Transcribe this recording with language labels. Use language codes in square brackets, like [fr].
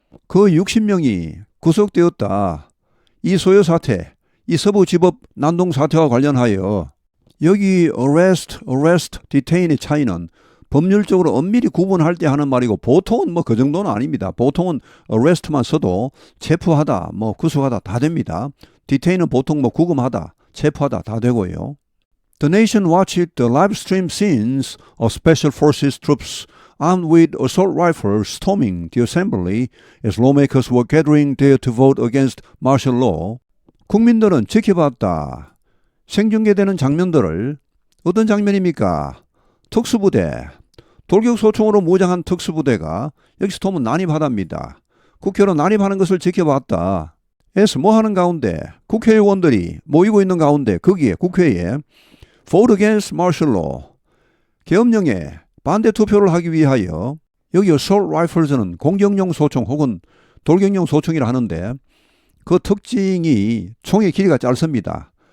[ko] 그 60명이 구속되었다. 이 소요 사태, 이 서부지법 난동 사태와 관련하여 여기 arrest, detain의 차이는 법률적으로 엄밀히 구분할 때 하는 말이고 보통은 뭐 그 정도는 아닙니다. 보통은 arrest만 써도 체포하다, 뭐 구속하다 다 됩니다. detain은 보통 뭐 구금하다, 체포하다 다 되고요. [en] The nation watched the live stream scenes of special forces troops armed with assault rifles storming the assembly as lawmakers were gathering there to vote against martial law. [ko] 국민들은 지켜봤다. 생중계되는 장면들을 어떤 장면입니까? 특수부대, 돌격소총으로 무장한 특수부대가 여기서 도면 난입하답니다. 국회로 난입하는 것을 지켜봤다. 에서 뭐 하는 가운데 국회의원들이 모이고 있는 가운데 거기에 국회에 [en] vote against martial law [ko] 계엄령에 반대 투표를 하기 위하여 여기 assault rifles는 공격용 소총 혹은 돌격용 소총이라 하는데 그 특징이 총의 길이가 짧습니다.